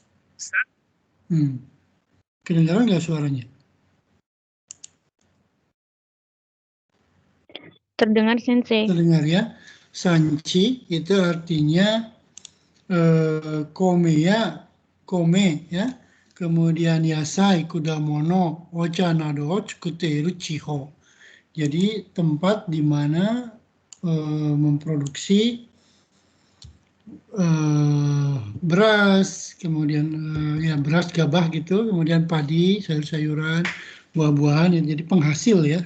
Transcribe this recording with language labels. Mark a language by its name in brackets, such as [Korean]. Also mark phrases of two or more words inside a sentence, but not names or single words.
[Indonesian] Kedengaran nggak suaranya? Terdengar, Sensei. Terdengar ya. Sanchi itu artinya kome ya. [Japanese] Kemudian 野菜、果物、お茶などを作っている地方. [Indonesian] Jadi tempat di mana memproduksi beras, kemudian ya beras gabah gitu, kemudian padi, sayur-sayuran, buah-buahan, jadi penghasil ya.